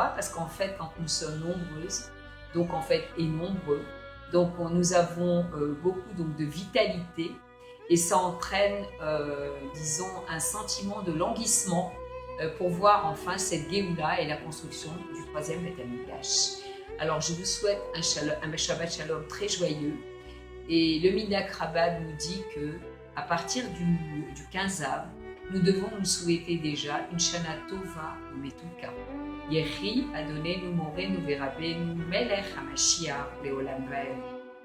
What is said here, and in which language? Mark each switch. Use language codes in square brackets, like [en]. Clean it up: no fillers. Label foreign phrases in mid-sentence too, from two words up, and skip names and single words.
[fr] Parce qu'en fait, quand nous sommes nombreuses, donc en fait, et nombreux, donc nous avons beaucoup donc, de vitalité et ça entraîne, disons, un sentiment de languissement pour voir enfin cette Géoula et la construction du 3e [he] בית המקדש. [fr] Alors je vous souhaite un [he] שבת שלום [fr] très joyeux. Et le Midak Rabbah nous dit que à partir du 15 Av, nous devons nous souhaiter déjà une [he] שנה טובה מתוקה. יחי אדוננו מורנו ורבנו מלך המשיח לעולם ועד.